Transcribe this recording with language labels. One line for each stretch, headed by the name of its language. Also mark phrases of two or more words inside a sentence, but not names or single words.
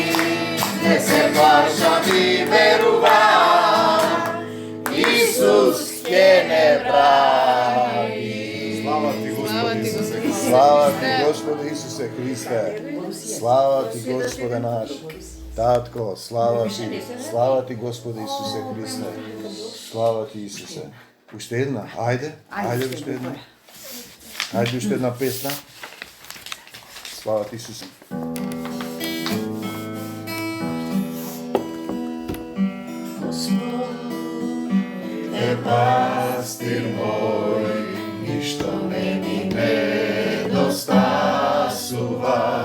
Macedonian: Не се плашам и верујем, Исус те не брани. Слава ти Господе Исусе Христе. Слава ти Господе Исусе Христе. Слава ти Господе наш. Татко, слава ти Господе Исусе Христе. Слава ти Исусе.
Bulgarian: Още една, ajde още една. Ajde още една песна. Слава ти Исусе.
Macedonian: Е пастир мой, нищо не ми недостасува.